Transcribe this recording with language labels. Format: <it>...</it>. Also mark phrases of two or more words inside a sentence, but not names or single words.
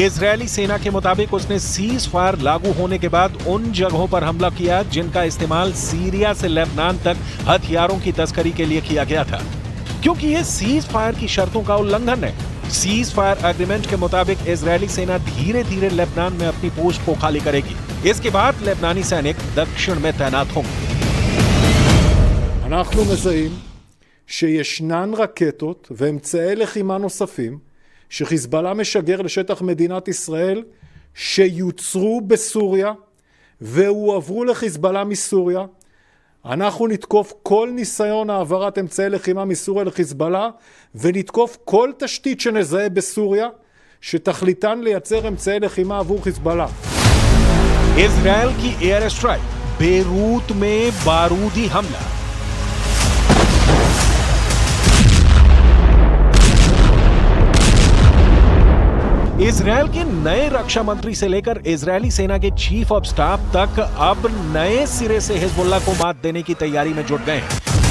<hi>इजरायली सेना के मुताबिक उसने</hi> <en>cease fire</en> <hi>लागू होने के बाद उन जगहों पर हमला किया जिनका इस्तेमाल सीरिया से लेबनान तक हथियारों की तस्करी के लिए किया गया था, क्योंकि ये</hi> <en>cease fire</en> <hi>की शर्तों का उल्लंघन है।</hi> <en>cease fire agreement</en> <hi>के मुताबिक इजरायली सेना धीरे धीरे लेबनान में अपनी पोस्ट को खाली करेगी। इसके बाद लेबनानी सैनिक दक्षिण में तैनात होंगे।</hi> <he>אנחנו מזהים שישנן רקטות ואמצעי לחימה נוספים שחיזבאללה משגר לשטח מדינת ישראל שיוצרו בסוריה והועברו לחיזבאללה מסוריה. אנחנו נתקוף כל ניסיון העברת אמצעי לחימה מסוריה לחיזבאללה ונתקוף כל תשתית שנזהה בסוריה שתכליתן לייצר אמצעי לחימה עבור חיזבאללה.</he> <hi>इजराइल की</hi> <en>air strike,</en> <hi>बेरूत में बारूदी हमला। इजराइल के नए रक्षा मंत्री से लेकर इजरायली सेना के</hi> <en>chief of staff</en> <hi>तक अब नए सिरे से हिजबुल्लाह को मात देने की तैयारी में जुट गए हैं।</hi>